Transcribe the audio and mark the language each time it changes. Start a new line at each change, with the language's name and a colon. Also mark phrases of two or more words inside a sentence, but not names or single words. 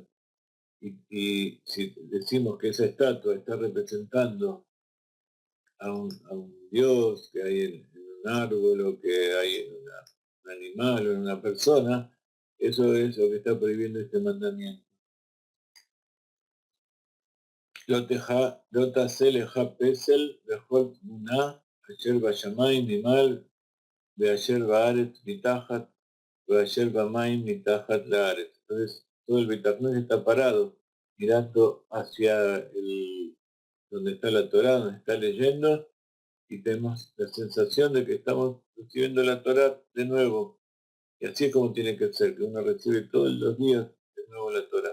Spanish: Y si decimos que esa estatua está representando a un dios que hay en un árbol o que hay en un animal o en una persona, eso es lo que está prohibiendo este mandamiento.
Hebrew: לא תעשה לך פסל בכל תמונה אשר בשמיים ממעל ואשר בארץ מתחת ואשר במים מתחת לארץ.
Spanish: Entonces, todo el Betacnún está parado, mirando hacia donde está la Torá, donde está leyendo, y tenemos la sensación de que estamos recibiendo la Torá de nuevo. Y así es como tiene que ser, que uno recibe todos los días de nuevo la Torá.